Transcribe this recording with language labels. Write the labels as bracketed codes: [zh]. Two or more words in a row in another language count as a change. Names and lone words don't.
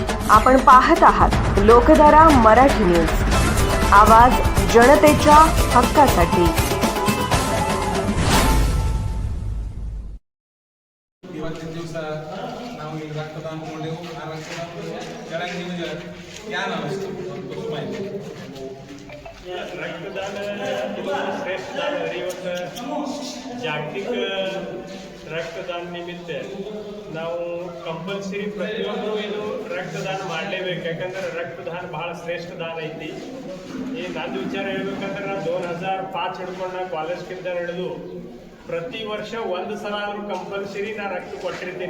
[mr] आपण पाहत आहात लोकधारा मराठी न्यूज, आवाज जनतेच्या हक्कासाठी। [kn] ಇವತ್ತಿನ ದಿವಸ ನಾವು ಈ ರಕ್ತದಾನ ಮಾಡಿದೆವು। ಆ ರಕ್ತದಾನ ಕೆಳಗೆ ನಿಮಗೆ ಏನು ಅನಿಸ್ತು? ಒಂದು ಮಾಹಿತಿ [mr] रक्तदान श्रेष्ठ दान जागतिक रक्तदान निमित्त [kn] ನಾವು ಕಂಪಲ್ಸರಿ ಪ್ರತಿಯೊಬ್ಬರು ಏನು ರಕ್ತದಾನ ಮಾಡಲೇಬೇಕು, ಯಾಕಂದ್ರೆ ರಕ್ತದಾನ ಬಹಳ ಶ್ರೇಷ್ಠ ದಾನ ಐತಿ। ಈ ನಂದು ವಿಚಾರ ಹೇಳ್ಬೇಕಂದ್ರೆ ನಾನು 2005 ಹಿಡ್ಕೊಂಡು ಕಾಲೇಜ್ಗಿಂತ ಹಿಡಿದು ಪ್ರತಿ ವರ್ಷ ಒಂದು ಸಲ ಆದರೂ ಕಂಪಲ್ಸರಿ ನಾನು ರಕ್ತ ಕೊಟ್ಟಿರ್ತೀನಿ।